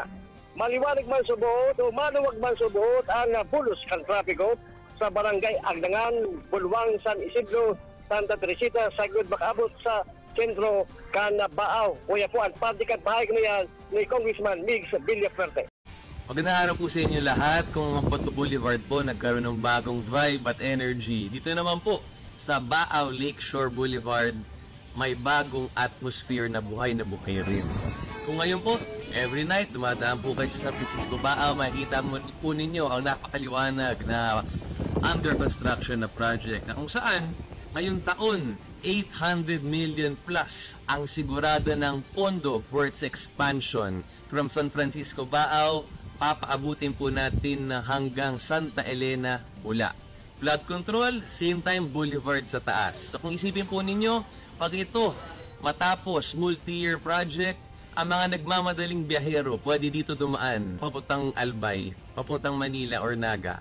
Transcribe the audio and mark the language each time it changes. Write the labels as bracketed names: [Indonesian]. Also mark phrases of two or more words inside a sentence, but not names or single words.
[Bikol] Maliwanag man subuot o maluwag man subuot ang bulos kan trapiko sa barangay Agdangan, Bulwang, San Isidro, Santa Teresita, Sagud, Bacabot sa sentro kan Bao. Kuya po, ang partikan pahayag niya ni Congressman Migs Villaperte. [Filipino] Magandang araw po sa inyo lahat. Kung ang Bato Boulevard po nagkaroon ng bagong vibe at energy, dito naman po sa Bao Lakeshore Boulevard may bagong atmosphere na buhay rin. Kung ngayon po, every night dumadaan po kayo sa San Francisco Bao, makikita po ninyo ang napakaliwanag na [English] under construction [Filipino] na project na kung saan ngayong taon 800 million plus ang sigurado ng pondo [English] for its expansion from [Filipino] San Francisco Bao, papaabutin po natin hanggang Santa Elena, Bula. [English] Flood control, same time boulevard [Filipino] sa taas. So kung isipin po ninyo, pag ito matapos [English] multi-year project, [Filipino] ang mga nagmamadaling biyahero pwede dito dumaan papuntang Albay, papuntang Manila or Naga.